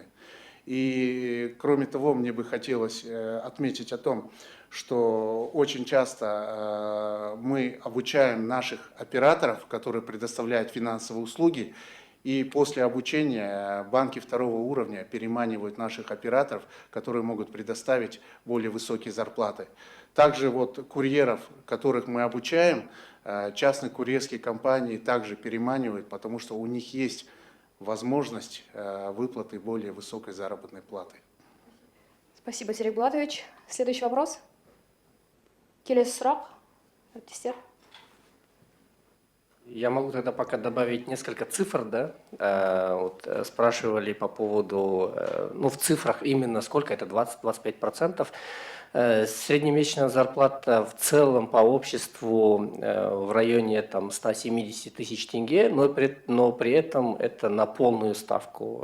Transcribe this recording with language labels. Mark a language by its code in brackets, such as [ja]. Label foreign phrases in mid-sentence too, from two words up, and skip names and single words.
[ru] И кроме того, мне бы хотелось отметить о том, что очень часто мы обучаем наших операторов, которые предоставляют финансовые услуги, и после обучения банки второго уровня переманивают наших операторов, которые могут предоставить более высокие зарплаты. Также вот курьеров, которых мы обучаем, частные курьерские компании также переманивают, потому что у них есть возможность выплаты более высокой заработной платы. Спасибо, Сергей Булатович. Следующий вопрос. [kk] Келесі сұрақ, әріптестер. [ru] Я могу тогда пока добавить несколько цифр, да? Вот спрашивали по поводу, ну в цифрах именно сколько, это 20-25%. Среднемесячная зарплата в целом по обществу в районе там, 170 тысяч тенге, но при этом это на полную ставку.